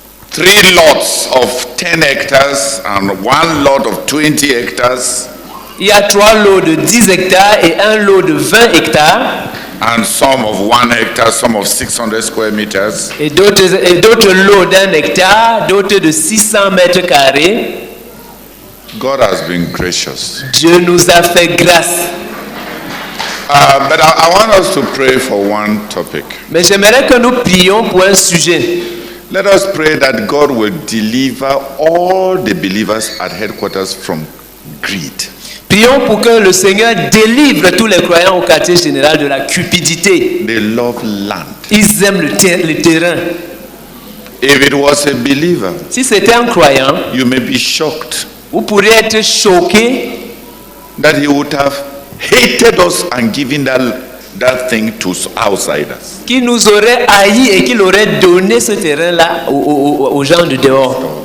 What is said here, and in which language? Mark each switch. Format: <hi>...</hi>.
<en>3 lots of 10 hectares and 1 lot of 20 hectares.</en> <fr>Il y a 3 lots de 10 hectares et un lot de 20 hectares.</fr> <en>And some of 1 hectare, some of 600 square meters.</en> <fr>Et d'autres lots d'1 hectare, d'autres de 600 mètres carrés.</fr> <en>God has been gracious.</en> <fr>Dieu nous a fait grâce.</fr> <en>But I want us to pray for one topic.</en> <fr>Mais j'aimerais que nous prions pour un sujet.</fr> <en>Let us pray that God will deliver all the believers at headquarters from greed.</en> <fr>Prions pour que le Seigneur délivre tous les croyants au quartier général de la cupidité.</fr> <en>They love land.</en> <fr>Ils aiment le terrain.</fr> <en>If it was a believer,</en> <fr>Si c'était un croyant,</fr> <en>you may be shocked</en> <fr>vous pourriez être choqué</fr> <en>that he would have hated us and given that thing to outsiders.</en> <fr>qu'il nous aurait haïs et qu'il aurait donné ce terrain-là aux gens de dehors.</fr>